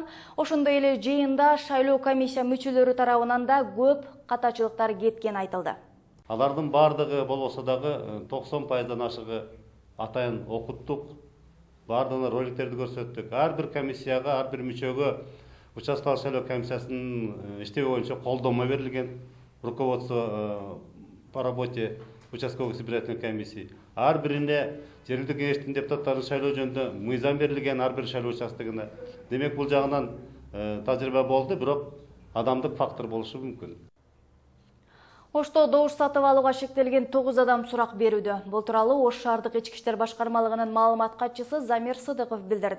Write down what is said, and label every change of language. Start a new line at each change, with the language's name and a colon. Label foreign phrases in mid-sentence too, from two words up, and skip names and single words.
Kyrgyz: Ошондой эле жыйында шайлоо комиссия мүчөлөрү тарабынан да көп катачылыктар кеткени айтылды. Алардын бардыгы болбосо дагы 90%дан ашыгы атайын окуттук, бардыгына роликтерди көрсөттүк. Ар бир комиссияга, ар бир мүчөгө участкалык шайлоо комиссиясынын иштеби боюнча колдомо берилген,
Russian: руководство по работе участковых избирательных комиссий.
Kyrgyz: Ар бирине жергиликтүү кеңештин депутаттарын шайлоо жөнүндө мыйзам берилген ар бир шайлоо участогуна. Демек бул жагынан тажрыйба болду, бирок адамдык фактор болушу мүмкүн. Ошто добуш сатып алууга шектелген 9 адам сурак берүүдө. Бул тууралуу Ош шаардык ички иштер башкармалыгынын маалымат катчысы Замир Сыдыков билдирди.